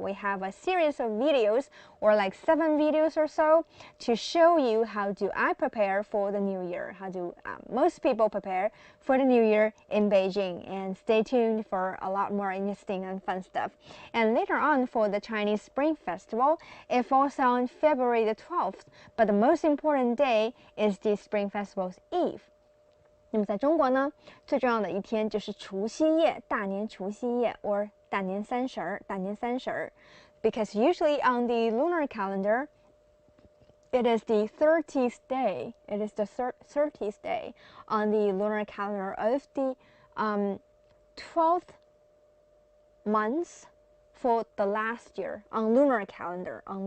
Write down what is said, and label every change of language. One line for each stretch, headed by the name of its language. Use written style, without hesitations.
English: We have a series of videos, or like 7 videos or so, to show you how do I prepare for the New Year, how do most people prepare for the New Year in Beijing. And stay tuned for a lot more interesting and fun stuff. And later on for the Chinese Spring Festival, it falls on February the 12th, but the most important day is the Spring Festival's Eve.
Chinese: 那么在中国呢，最重要的一天就是除夕夜，大年除夕夜 or 大年三十儿，大年三十儿。
English: Because usually on the lunar calendar, it is the 30th day. It is the 30th day on the lunar calendar of the 12th month for the last year on lunar calendar.